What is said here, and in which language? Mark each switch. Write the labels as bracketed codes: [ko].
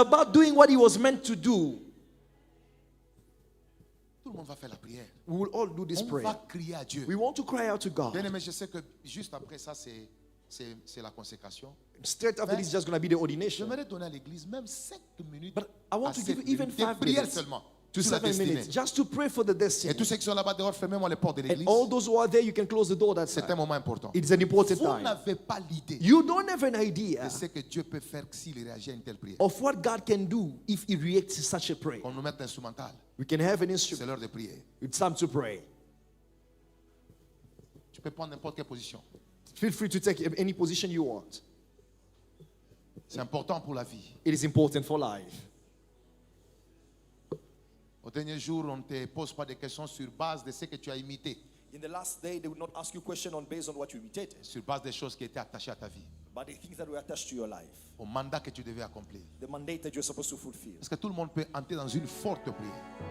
[en] about doing what he was meant to do. [fr] Tout le monde va faire la prière. [en] We will all do this [fr] On [en] prayer. [fr] va crier à Dieu. [en] We want to cry out to God. [fr] Bien aimé, je sais que juste après ça, c'est la consécration. [en] Straight after this is just going to be the ordination. [fr] J'aimerais donner à l'église même 5 minutes. [en] But I want [fr] à [en] to [fr] 7 [en] give you even [fr] minutes de [en] 5 [fr] prière [en] minutes [fr] seulement. [en] to [fr] sur la [en] 7 [fr] destinée. [en] minutes just to pray for the [fr] Et [en] destiny. [fr] tous ceux qui sont là-bas dehors, fermez-moi les portes de [en] And [fr] l'église. [en] all those who are there, you can close the door that [fr] C'est un [en] side. [fr] moment important. [en] It's an important [fr] Vous [en] time. [fr] n'avez pas l'idée [en] You don't have an [fr] de [en] idea [fr] ce que Dieu peut faire s'il réagit à une telle prière. [en] of what God can do if he reacts to such a prayer. [fr] On nous met instrumental. [en] We can have an [fr] C'est [en] instrument. [fr] l'heure de prier. [en] It's time to pray. [fr] Tu peux prendre n'importe quelle position. [en] Feel free to take any position you want. [fr] C'est important pour la vie. [en] It is important for life. [fr] Au dernier jour, on ne te pose pas de questions sur base de ce que tu as imité, [en] In the last day, they will not ask you questions based on what you imitated, [fr] sur base des choses qui étaient attachées à ta vie, [en] but the things that were attached to your life, [fr] au mandat que tu devais accomplir. [en] the mandate that you're supposed to fulfill. [fr] Est-ce que tout le monde peut entrer dans une forte prière?